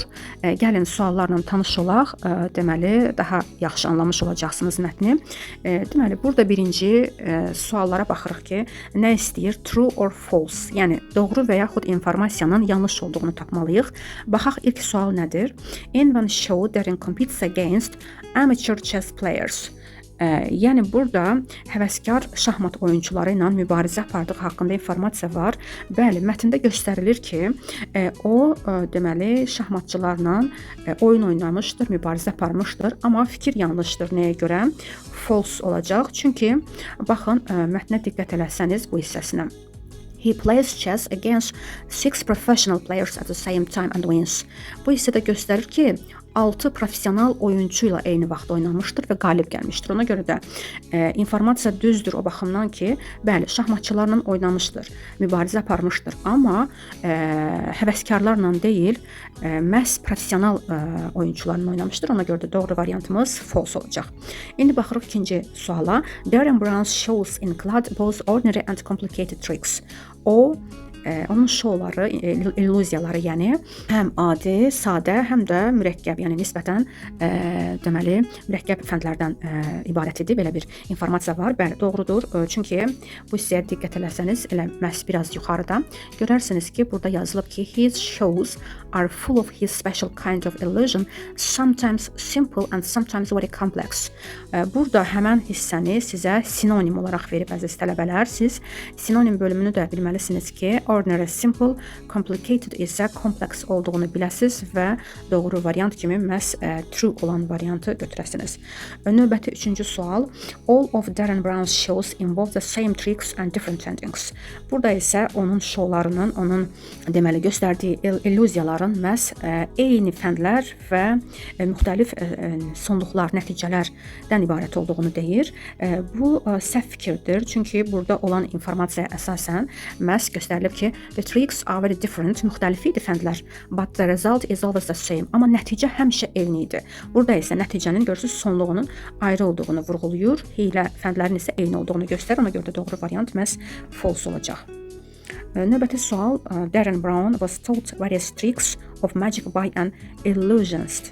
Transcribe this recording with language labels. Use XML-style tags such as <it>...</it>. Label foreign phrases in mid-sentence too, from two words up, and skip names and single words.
<az>Gəlin suallarla tanış olaq. Deməli, daha yaxşı anlamış olacaqsınız mətni. Deməli, burada birinci suallara baxırıq ki, nə istəyir?</az> <en>True or false?</en> <az>Yəni, doğru və yaxud informasiyanın yanlış olduğunu tapmalıyıq. Baxaq, ilk sual nədir?</az> <en>In one show Derin competes against amateur chess players.</en> <az>Yəni burada həvəskar şahmat oyuncuları ilə mübarizə apardığı haqqında informasiya var. Bəli, mətndə göstərilir ki, o deməli şahmatçılarla oyun oynamışdır, mübarizə aparmışdır, amma fikir yanlışdır. Nəyə görə? False olacaq. Çünki baxın, mətnə diqqət eləsəniz bu hissəsinə.</az> <en>He plays chess against 6 professional players at the same time and wins.</en> <az>Bu hissədə göstərir ki, 6 professional oyuncu ilə eyni vaxt oynamışdır və qalib gəlmişdir. Ona görə də informasiya düzdür o baxımdan ki, bəli, şahmatçılarla oynamışdır, mübarizə aparmışdır, amma həvəskarlarla deyil, məhz professional oyuncularla oynamışdır. Ona görə də doğru variantımız false olacaq. İndi baxırıq ikinci suala.</az> <en>Darren Brown's shows include both ordinary and complicated tricks.</en> <az>Onun şouları, illüziyaları, yəni həm adi, sadə, həm də mürəkkəb, yəni nisbətən deməli mürəkkəb fəndlərdən ibarət idi. Belə bir informasiya var. Bəli, doğrudur. Çünki bu hissəyə diqqət eləsəniz, elə məhz biraz yuxarıda görərsiniz ki, burada yazılıb ki,</az> <en>his shows are full of his special kind of illusion, sometimes simple and sometimes very complex.</en> <az>Burada həmən hissəni sizə sinonim olaraq verib əziz tələbələr. Siz sinonim bölümünü də bilməlisiniz ki,</az> <en>ordinary, simple, complicated</en> <az>isə complex olduğunu biləsiniz və doğru variant kimi məhz true olan variantı götürəsiniz. Növbəti üçüncü sual.</az> <en>All of Darren Brown's shows involve the same tricks and different endings.</en> <az>Burada isə onun şoularının, onun deməli göstərdiyi illüziyaların məhz eyni fəndlər və müxtəlif sonluqlar, nəticələrdən ibarət olduğunu deyir. Bu səhv fikirdir, çünki burada olan informasiya əsasən məhz göstərilib ki,</az> <en>the tricks are very different,</en> <az>müxtəlif idi fəndlər,</az> <en>but the result is always the same.</en> <az>Amma nəticə həmişə eyni idi. Burada isə nəticənin görürsünüz sonluğunun ayrı olduğunu vurğulayır, hiylə fəndlərin isə eyni olduğunu göstərir. Ona görə də doğru variant məhz false olacaq. Növbəti sual.</az> <en>Darren Brown was taught various tricks of magic by an illusionist.</en>